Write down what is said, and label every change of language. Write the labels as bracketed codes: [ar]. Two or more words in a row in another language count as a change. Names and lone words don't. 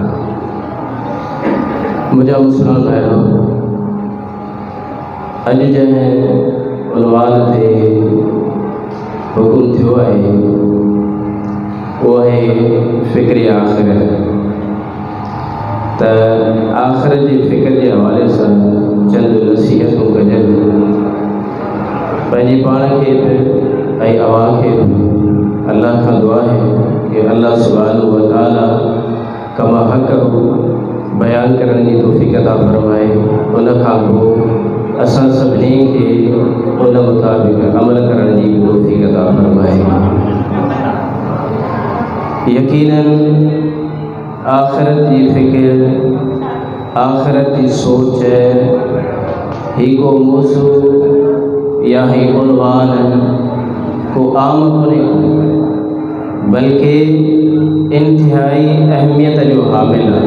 [sd] मुंहिंजा मुस्लिम भाइरो अॼु जंहिं उनवान ते हुकुम थियो आहे उहो आहे फ़िक्र आख़िरत त आख़िरत जी फ़िक्र जे हवाले सां चंद नसीहतूं कजनि पंहिंजे पाण खे बि ऐं अवां खे बि अल्लाह खां दुआ आहे कि अल्लाह [ar] سبحانه وتعالى كما حق [sd] बयान करण जी तौफ़ीक़ अता फरमाए उन खां पोइ असां सभिनी खे उन मुताबिक़ अमल करण जी तौफ़ीक़ अता फरमाए। यकीनन आख़िरत जी फ़िक्र आख़िरत जी सोच ही को मौज़ू या ही उन्वान को आम कोन्हे बल्कि इंतहाई अहमियत जो हामिल आहे।